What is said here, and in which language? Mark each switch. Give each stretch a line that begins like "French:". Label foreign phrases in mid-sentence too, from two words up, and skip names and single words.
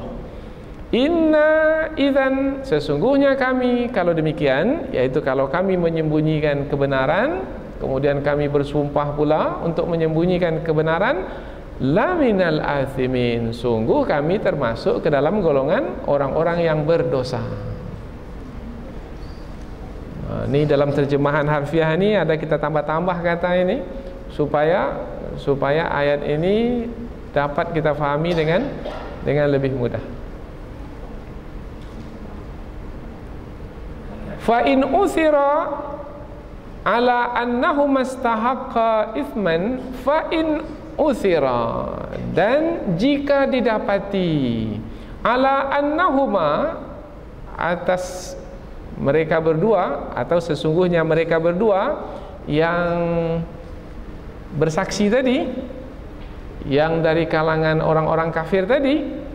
Arabic: إنا إذا,
Indonesian: sesungguhnya kami kalau demikian, yaitu kalau kami menyembunyikan kebenaran, kemudian kami bersumpah pula untuk menyembunyikan kebenaran,
Arabic: لمن الآثمين,
Indonesian: sungguh kami termasuk ke dalam golongan orang-orang yang berdosa. Nah, ini dalam terjemahan harfiah ini ada kita tambah-tambah kata ini supaya ayat ini dapat kita fahami dengan lebih mudah.
Arabic: فإن عثر على أنهما استحقا إثما فإن عثر,
Indonesian: dan jika didapati
Arabic: على أنهما,
Indonesian: atas mereka berdua, atau sesungguhnya mereka berdua yang bersaksi tadi, yang dari kalangan orang-orang kafir tadi,